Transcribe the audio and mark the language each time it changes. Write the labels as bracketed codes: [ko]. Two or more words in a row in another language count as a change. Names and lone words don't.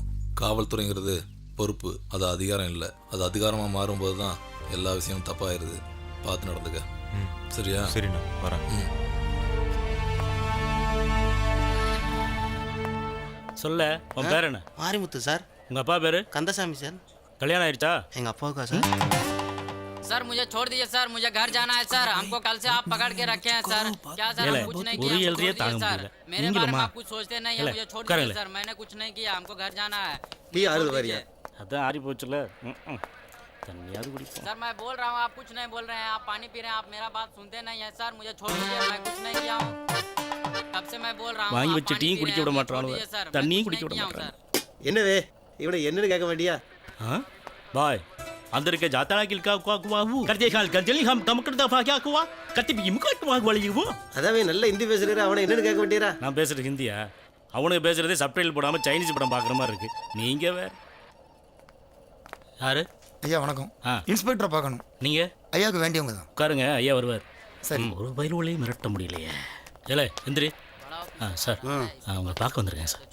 [ta] காவல்துறைங்கிறது பொறுப்பு, அது அதிகாரம் இல்லை. அது அதிகாரமாக மாறும்போது தான் எல்லா விஷயமும் தப்பாயிருது. பார்த்து நடந்துக்க. சரியா? சரிண்ணா, வரேன். சொல்ல உன் பேர் என்ன? மாரிமுத்து சார். உங்க அப்பா பேரு? கந்தசாமி சார். கல்யாணம் ஆயிடுச்சா? எங்க அப்பாவுக்கா சார்? [hi] सर मुझे छोड़ दीजिए सर, मुझे घर जाना है सर। हमको कल से आप पकड़ के रखे हैं सर। क्या सर हम कुछ नहीं किया, हमको छोड़ दीजिए सर। मेरे बारे में आप कुछ सोचते नहीं है, मुझे छोड़ दीजिए सर। मैंने कुछ नहीं किया, हमको घर जाना है। [ta] டீ ஆறுது வரியா? அதான் ஆறி போச்சுல. தண்ணியாவது குடிப்போம். [hi] सर मैं बोल रहा हूँ, आप कुछ नहीं बोल रहे हैं, आप पानी पी रहे हैं, आप मेरा बात सुनते नहीं है सर। मुझे छोड़ दीजिए, मैं कुछ नहीं किया हूँ। कब से मैं बोल रहा हूँ, [ta] வாங்கி [hi] आप [ta] வச்சு [hi] पानी [ta] டீயும் [hi] पी [ta] குடிக்க [hi] रहे [ta] விட [hi] हैं, [ta] மாட்டானுவ. [hi] छोड़ दीजिए सर। मैं [ta] தண்ணியும் [hi] कुछ [ta] குடிக்க [hi] नहीं [ta] விட [hi] किया हूँ [ta] மாட்டானுவ. என்னவே இவனை என்னன்னு கேட்க வேண்டியா? हाँ बाय अंदर के जाता ना किल का कुआ हूँ कर देखा कर जल्दी हम कम कर दफा क्या कुआ कत्ती भी मुकट वाग वाली वो அதாவே நல்ல ஹிந்தி பேசுறாரு, அவனை என்னன்னு கேட்க வேண்டியரா? நான் பேசுறது ஹிந்தியா? அவனுக்கு பேசுறதே சப்டைட்டில் போடாம சைனீஸ் படம் பார்க்குற மாதிரி இருக்கு. நீங்க வேற யாரு? ஐயா வணக்கம். இன்ஸ்பெக்டரை பார்க்கணும். நீங்க? ஐயாவுக்கு வேண்டியவங்க தான். உட்காருங்க, ஐயா வருவார். சரி. ஒரு பயிலுவலையும் மிரட்ட முடியலையே. ஏலே எந்திரி. சார் உங்களை பார்க்க வந்திருக்கேன் சார்.